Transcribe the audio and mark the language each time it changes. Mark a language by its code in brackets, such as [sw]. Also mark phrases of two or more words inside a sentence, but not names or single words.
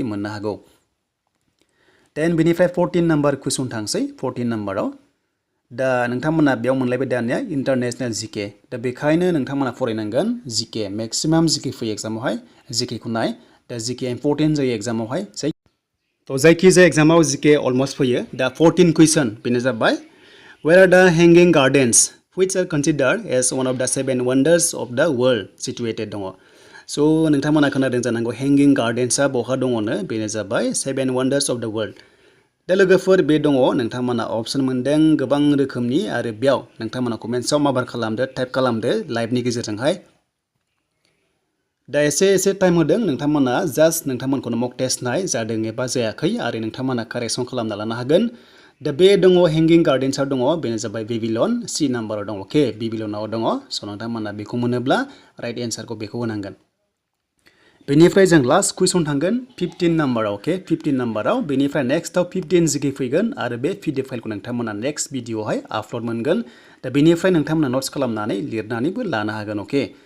[brx] मोननो हागौ देन बेनिफ्राय 14 नाम्बार कुइसन थांसै 14 नाम्बाराव दा नोंथांमोना बेयाव मोनलायबाय दानिया [en] international GK [brx] दा बेखायनो नोंथांमोना फरायनांगोन जिके [en] maximum GK [brx] फैयो एग्जामावहाय जिकेखौ नाय दा जिके इम्पर्टेन्ट जायो एग्जामावहाय थ' जायखिजाया एग्जामाव जिके अलमस्ट फैयो दा 14 कुइसन बेनो जाबाय [en] where are the hanging gardens which are considered as one of the 7 wonders of the world situated [brx] दङ स' नोंथांमोना खोनादों जानांगौ हेंगिं गार्डेन्सआ बहा दङनो बेनो जाबाय [en] 7 wonders of the world [brx] दा लोगोफोर बे दङ नोंथांमोना अपसन मोनदों गोबां रोखोमनि आरो बेयाव नोंथांमोना कमेन्ट्सआव माबार खालामदो टाइप खालामदो लाइभनि गेजेरजोंहाय दा एसे टाइम होदों नोंथांमोना जास्ट नोंथांमोनखौनो [en] mock test [brx] नाय जादों एबा जायाखै आरो नोंथांमोना कारेक्सन खालामना लानो हागोन दा बे दङ हेंगिं गार्डेन्सआव दङ बेनो जाबाय बेबिलन C नाम्बाराव दङ अके बेबिलनाव दङ स' नोंथांमोना बेखौ मोनोब्ला [en] right answerkhou [brx] बेखौ होनांगोन बेनिफ्राय जों लास्ट कुइसन थांगोन 15 नाम्बाराव अके 15 नाम्बाराव बेनिफ्राय नेक्स्टआव 15 जिके फैगोन आरो बे PDF फाइलखौ नोंथांमोना [en] next videoaohai [brx] आपल'ड मोनगोन दा बेनिफ्राय नोंथांमोना नट्स खालामनानै लिरनानैबो लानो हागोन अके